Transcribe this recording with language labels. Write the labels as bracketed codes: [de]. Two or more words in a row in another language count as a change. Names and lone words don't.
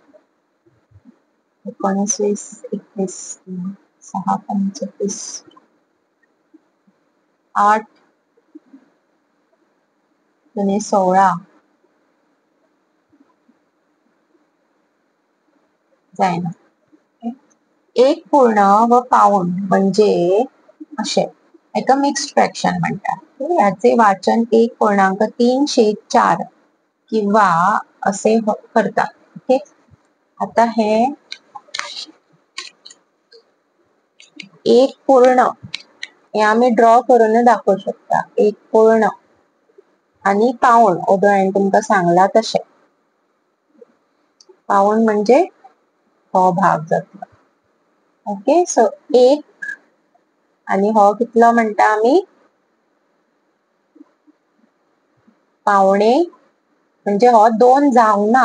[kok] 19 21 6 25 8 दुने 16 जायना. [mr] एक पूर्ण व पाऊण म्हणजे असे एका मिक्स्ड फ्रॅक्शन म्हणतात. याचे वाचन 1.3/4 किंवा असे करतात. ओके आता हे एक पूर्ण हे आम्ही ड्रॉ करून दाखवू शकता. [kok] एक पूर्ण आणि पाऊण ओदो हांवें तुमकां सांगला तशें. पाऊण म्हणजे हो भाग जातलो. ओके सो एक आणि हो कितलो म्हणटा आम्ही पावणे म्हणजे हो 2 जावना.